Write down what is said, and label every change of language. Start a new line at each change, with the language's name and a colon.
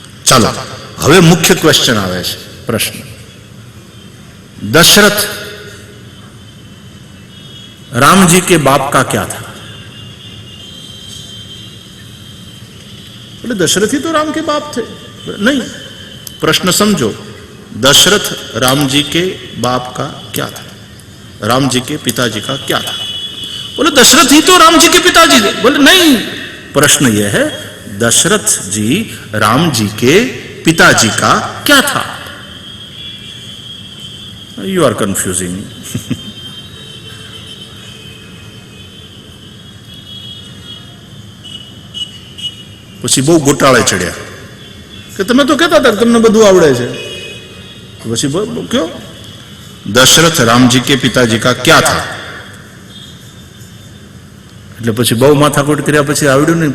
Hindi: चलो
Gujarati: હવે મુખ્ય ક્વેશ્ચન આવે છે, પ્રશ્ન.
Hindi: दशरथ राम जी के बाप का क्या था? बोले दशरथ ही तो राम के बाप थे. नहीं, प्रश्न समझो. दशरथ राम जी के बाप का क्या था? राम जी के पिताजी का क्या था? बोले दशरथ ही तो राम जी के पिताजी थे. बोले नहीं, प्रश्न यह है दशरथ जी राम जी के पिताजी का क्या था?
English: You are confusing.
Gujarati: પછી બહુ ગોટાળે ચડ્યા કે તમે તો કહેતા હતા તમને બધું આવડે છે. પછી કયો
Hindi: दशरथ राम जी के पिताजी का क्या था?
Gujarati: એટલે પછી બહુ માથાકૂટ કર્યા પછી આવડ્યું નહીં.